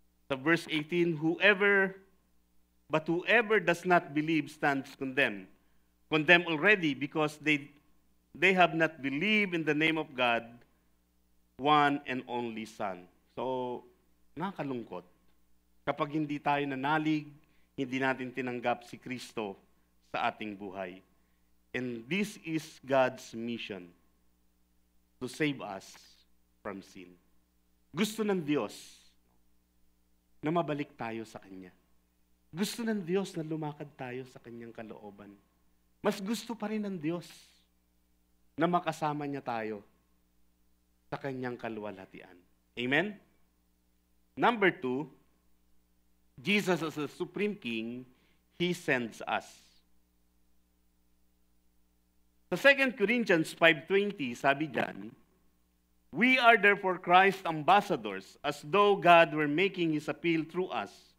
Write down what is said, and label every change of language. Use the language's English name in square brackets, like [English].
[Filipino] Sa [English] verse 18, whoever does not believe stands condemned. Condemned already because they have not believed in the name of God, one and only Son. [Filipino] So, nakakalungkot. Kapag hindi tayo nanalig, hindi natin tinanggap si Kristo sa ating buhay. [English] And this is God's mission, to save us from sin. [Filipino] Gusto ng Diyos na mabalik tayo sa Kanya. Gusto ng Diyos na lumakad tayo sa Kanyang kalooban. Mas gusto pa rin ng Diyos na makasama niya tayo sa Kanyang kaluwalhatian. [English] Amen? Number 2, Jesus as a Supreme King, He sends us. Sa 2 Corinthians 5:20, [Filipino] sabi dyan, [English] We are therefore Christ's ambassadors, as though God were making His appeal through us.